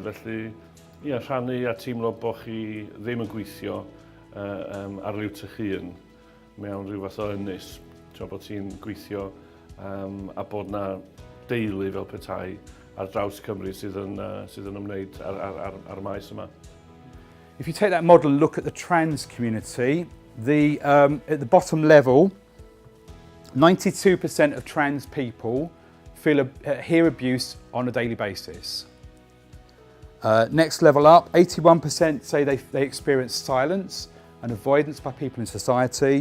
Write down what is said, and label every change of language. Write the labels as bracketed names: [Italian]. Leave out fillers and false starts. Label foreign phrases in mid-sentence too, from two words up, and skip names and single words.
[Welsh] Felly, rhannu a teimlo bod chi ddim yn gweithio ar liwt eich hun mewn rhyw fath o ynys. Bod ti'n gweithio a bod na deulu fel petai ar draws Cymru sydd yn ymwneud ar maes yma. [English] If you take that model and look at the trans community, at the bottom level, 92% of trans people hear abuse on a daily basis. Next level up, 81% say they experience silence and avoidance by people in society.